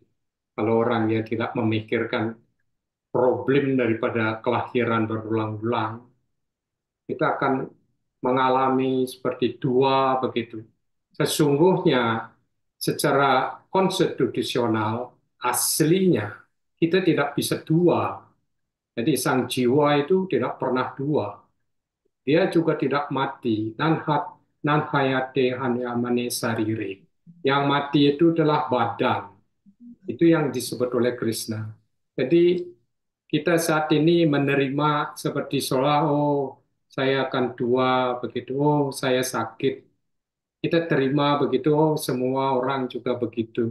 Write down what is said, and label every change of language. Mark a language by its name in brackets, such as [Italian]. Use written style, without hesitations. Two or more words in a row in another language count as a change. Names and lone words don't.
[Indonesian] Kalau orang dia tidak memikirkan problem daripada kelahiran berulang-ulang, kita akan mengalami seperti dua begitu. Sesungguhnya secara konstitusional aslinya kita tidak bisa dua. Jadi sang jiwa itu tidak pernah dua. Dia juga tidak mati. [Sanskrit] Nan hayate hanyamane sarire. [Indonesian] Yang mati itu adalah badan. Itu yang disebut oleh Krishna. Jadi kita saat ini menerima seperti seolah, oh saya akan tua begitu, oh saya sakit. Kita terima begitu, oh semua orang juga begitu.